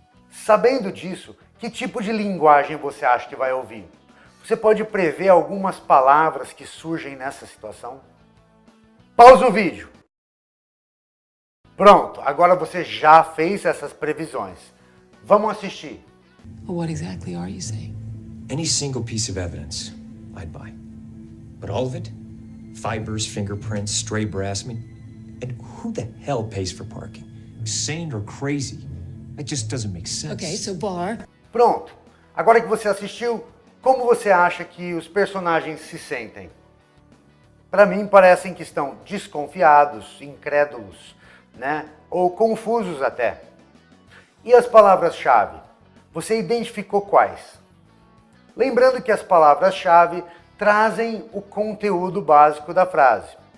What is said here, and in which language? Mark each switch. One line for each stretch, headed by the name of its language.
Portuguese: Sabendo disso, que tipo de linguagem você acha que vai ouvir? Você pode prever algumas palavras que surgem nessa situação? Pausa o vídeo. Pronto, agora você já fez essas previsões. Vamos assistir.
English: What exactly are you saying? Any single piece of evidence, I'd buy. But all of it? Fibers, fingerprints, stray brass, and who the hell pays for parking? Sane or crazy? It just doesn't make sense. Okay, so Bar.
Portuguese: Pronto. Agora que você assistiu, como você acha que os personagens se sentem? Para mim, parecem que estão desconfiados, incrédulos, né? Ou confusos até. E as palavras-chave? Você identificou quais? Lembrando que as palavras-chave trazem o conteúdo básico da frase.